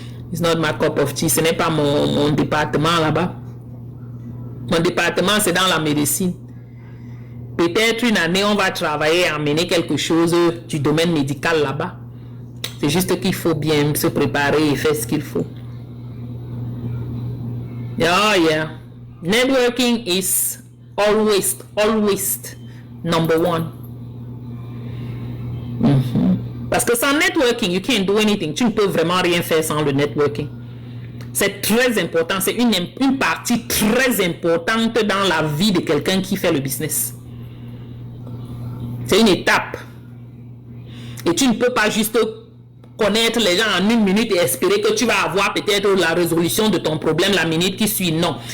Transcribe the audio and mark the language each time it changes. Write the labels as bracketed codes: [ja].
[en] It's not my cup of tea. [fr] Ce n'est pas mon département là-bas. Mon département, c'est dans la médecine. Peut-être une année, on va travailler à amener quelque chose du domaine médical là-bas. C'est juste qu'il faut bien se préparer et faire ce qu'il faut. [en] Oh yeah. Networking is always number one. [fr] Parce que sans networking, [en] you can't do anything. [fr] Tu ne peux vraiment rien faire sans le networking. C'est très important. C'est une partie très importante dans la vie de quelqu'un qui fait le business. C'est une étape. Et tu ne peux pas juste connaître les gens en une minute et espérer que tu vas avoir peut-être la résolution de ton problème la minute qui suit. Non.